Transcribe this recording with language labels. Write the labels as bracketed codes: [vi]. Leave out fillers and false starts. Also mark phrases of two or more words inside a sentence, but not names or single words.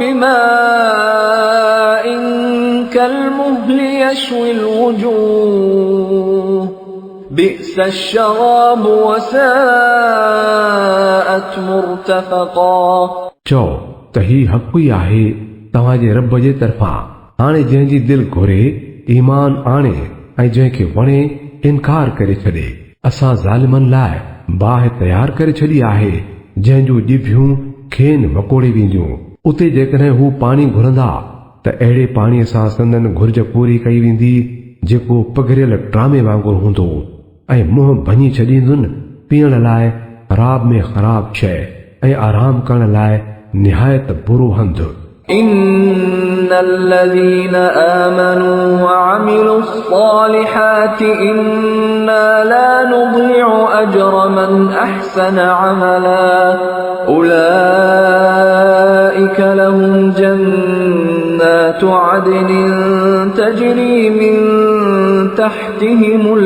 [ar] بماء كالمهل يشوي الوجوه بئس الشراب وساءت مرتفقا। [sd] चओ त ही हक़ ई आहे तव्हांजे रब जे तरफ़ां। हाणे जंहिंजी दिलि घुरे ईमान आणे ऐं जंहिंखे वणे इनकार करे छॾे। असां ज़ालिमनि लाइ बाहि तयारु करे छॾी आहे जंहिंजूं ॼिभियूं खेनि वकोड़े वेंदियूं। उते जेकॾहिं हू पाणी घुरंदा त अहिड़े पाणीअ सां संदन घुर्ज पूरी कई वेंदी जेको पघरियल ट्रामे वांगुरु हूंदो ऐं मुंहुं भञी छॾींदुनि पीअण लाइ ख़राब में ख़राब शइ ऐं आराम करण लाइ निहायत बुरो हंधु। [ar] إن الذين آمنوا وعملوا الصالحات إنا لا نضيع أجر من أحسن عملا أولئك لهم جنات عدن تجري من تحتهم